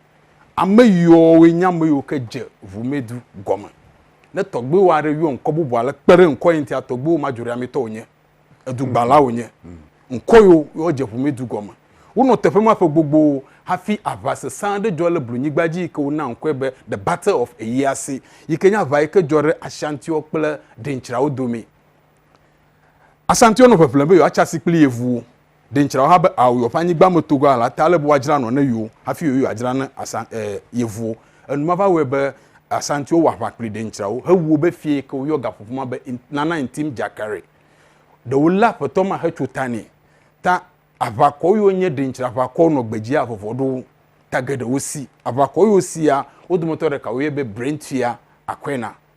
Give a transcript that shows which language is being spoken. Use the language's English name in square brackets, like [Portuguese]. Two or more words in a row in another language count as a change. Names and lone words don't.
[Ewe] ame yiwo nye ame yiwo ke dze ʋumedu gɔme ne tɔgbewo aɖe yɔ ŋkɔ bubu ale kpe ɖe ŋkɔ yi ŋutia tɔgbewo madzoreamitɔwo nye edugbalawo nye ŋkɔ yiwo dze ʋumedu gɔme wonɔ teƒe ma ƒe gbogbo hafi aʋa sesẽ aɖe dzɔ le blonyigba dzi yi ke wona ŋkɔe be [English] the battle of Eyiase [Ewe] yi ke nye aʋa yi ke dzɔ ɖe Ashantiwo kple Dentsrawo dome Ashantiwo nɔ ƒeƒlem be yewoatsi asi kpli yevuwo Dentsrawo ha be awo yewoƒe anyigba me togo ala ta ale be woadzra nɔ ne yewo hafi yewo adzra ne yevuwo enuma va wɔe be Ashantiwo wɔ aʋa kpli Dentsrawo hewuwo be fie ke woyɔ gaƒoƒo ma be Nana Ntim Dzakare ɖewo lé aƒetɔ ma hetso ta nɛ ta aʋakɔ yiwo nye Dentsra aʋakɔwo nɔ gbedzia vɔvɔ ɖo ta geɖewo si aʋakɔ yiwo sia wo dometɔ ɖeka woyɛ be Brentia Akwena